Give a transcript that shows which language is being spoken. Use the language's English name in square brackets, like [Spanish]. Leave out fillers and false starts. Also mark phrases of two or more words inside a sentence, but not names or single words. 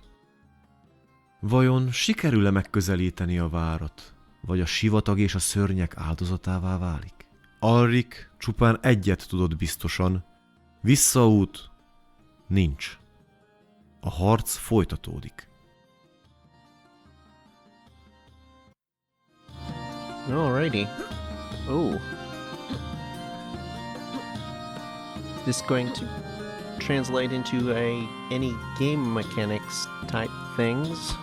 [Hungarian] Vajon sikerül-e megközelíteni a várat, vagy a sivatag és a szörnyek áldozatává válik? Alrik csupán egyet tudott biztosan, visszaút nincs. A harc folytatódik. [English] Alrighty. Oh. Is this going to translate into any game mechanics type things?